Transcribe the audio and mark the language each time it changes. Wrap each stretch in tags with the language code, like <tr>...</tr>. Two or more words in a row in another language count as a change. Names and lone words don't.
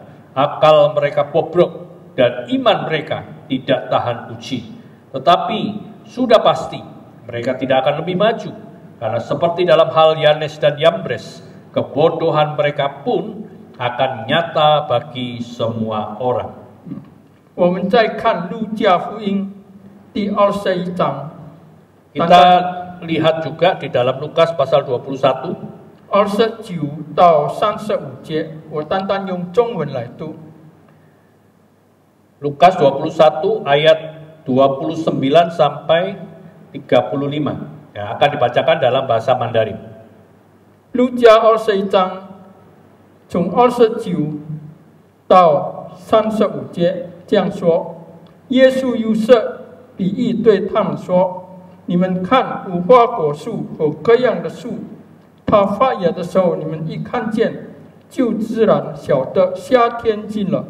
<id>Akal mereka bobrok dan iman mereka tidak tahan uji. Tetapi sudah pasti mereka tidak akan lebih maju, karena seperti dalam hal Yanes dan Yambres, kebodohan mereka pun akan nyata bagi semua orang.</id> <zh>我们再看路加福音第21章，</zh> <id>Kita lihat juga di dalam Lukas pasal 21</id> <zh>29到35节，我单单用中文来读。</zh> <id>Lukas 21 ayat 29 sampai 35. Ya, akan dibacakan dalam bahasa Mandarin.</id> <zh>路加21章从29到35节这样说：耶稣又设比喻对他们说：你们看无花果树和各样的树，它发芽的时候，你们一看见，就自然晓得夏天近了。</zh>